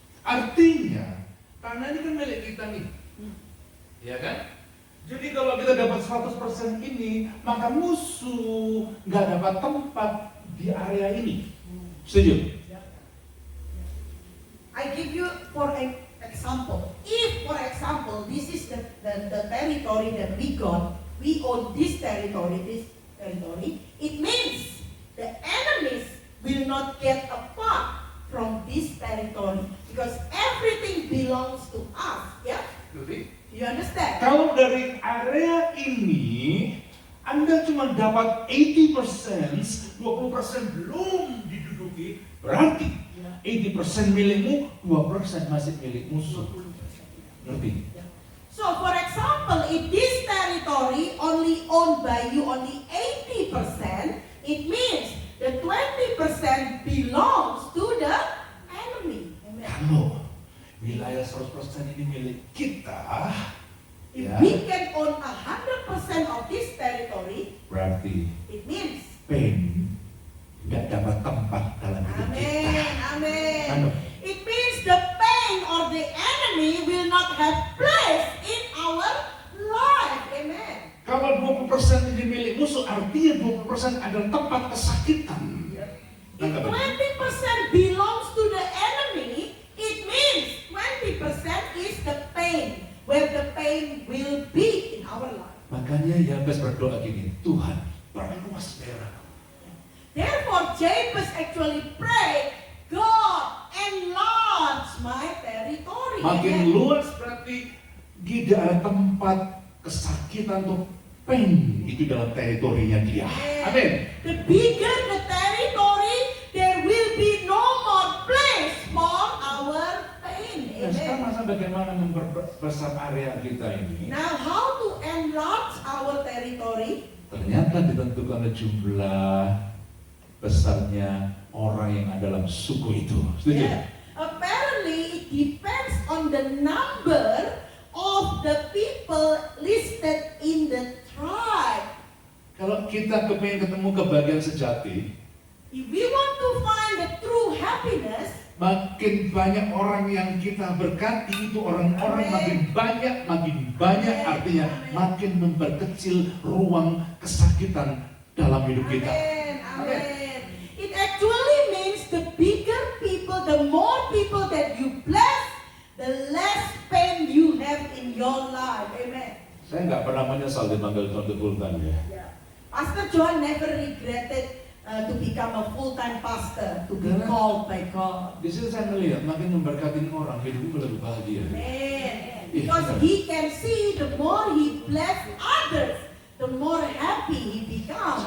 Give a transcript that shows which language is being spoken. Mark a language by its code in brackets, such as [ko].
[id] artinya tanah ini kan milik kita nih, ya kan? Jadi kalau kita dapat 100% ini, maka musuh nggak dapat tempat di area ini. Setuju? [en] I give you for an example. If, for example, this is the territory that we got, we own this territory, it means the enemies will not get a part from this territory because everything belongs to us. Yeah? You understand? [id] Kalau dari area ini Anda cuma dapat 80%, 20% belum diduduki, berarti 80% milikmu, 2% masih milik musuh. Ngerti? [en] So, for example, if this territory only owned by you only 80%, it means the 20% belongs to the enemy. Amen. [id] Kalau wilayah 100% ini milik kita, [en] If [id] ya, [en] we can own 100% of this territory, [id] berarti [en] it means, [id] pain nggak dapat tempat dalam hidup kita. [en] amen, amen. Ano? It means the pain or the enemy will not have place in our life. Amen. [id] Kalau 20% ini milik musuh, artinya 20% adalah tempat kesakitan. [en] If 20% belongs to the enemy, it means 20% is the pain, where the pain will be in our life. [id] Makanya Yabes berdoa gini, Tuhan perluas daerah. [en] Therefore, Jabez actually prayed, God, enlarge my territory. [id] Makin [en] Amen. [id] luas berarti tidak ada tempat kesakitan atau pain itu dalam teritorinya dia. Amin. [en] The bigger the territory, there will be no more place for our pain. [id] Nah, sekarang [en] Amen. [id] masa bagaimana memperbesar area kita ini? [en] Now, how to enlarge our territory? [id] Ternyata ditentukan oleh jumlah besarnya orang yang ada dalam suku itu. Setuju? [en] Yeah. Apparently, it depends on the number of the people listed in the tribe. [id] Kalau kita kepengen ketemu kebahagiaan sejati, [en] If we want to find the true happiness, [id] makin banyak orang yang kita berkati itu orang-orang makin banyak artinya makin memperkecil ruang kesakitan dalam hidup kita. [en] amen, amen. It actually means the bigger people, the more people that you bless, the less pain you have in your life. Amen. [id] Saya nggak pernah menyesal dipanggil Tuhan full time ya. [en] Yeah. Pastor John never regretted to become a full-time pastor, to be [id] Karena- [en] called by God. [id] Di situ saya melihat makin memberkatin orang hidupnya lebih bahagia. [en] Amen. [id] Iya, [en] Because [id] benar. [en] he can see the more he bless others, the more happy he becomes.